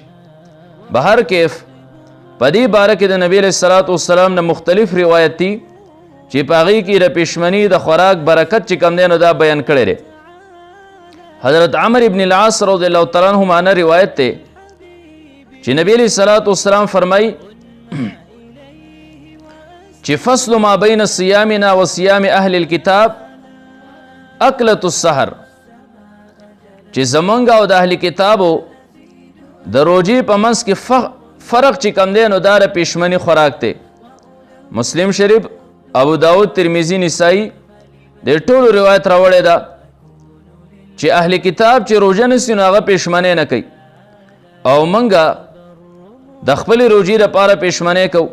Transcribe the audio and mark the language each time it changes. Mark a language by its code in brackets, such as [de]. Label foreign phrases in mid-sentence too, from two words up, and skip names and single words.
[ps] به هر کیف په دې باره کې د نبی [ar] علیه الصلاة والسلام [ps] نه مختلف روایت دي چې په هغې کې د پیشمني د خوراک برکت چې کم دی نو دا بیان کړی دی. حضرت عمر ابن العاص [ar] رضی الله تعالی عنه [ps] معنا روایت دی چې نبی [ar] علیه الصلاة والسلام [ps] فرمایي چې [ar] فصل ما بین صیامنا و صیام اهل الكتاب اکلة السحر، [ps] چې زمونږ او د اهل کتابو د روجې په منځ کې فرق چې کم دی نو دا د پیشمني خوراک دی. مسلم شریف، ابو داود، ترمذي، نسائی د ټولو روایت راوړې ده چې اهل کتاب چې روژه نیسي نو هغه پیشمنۍ نه کوي او موږ د خپلې روژې دپاره پیشمنۍ کوو.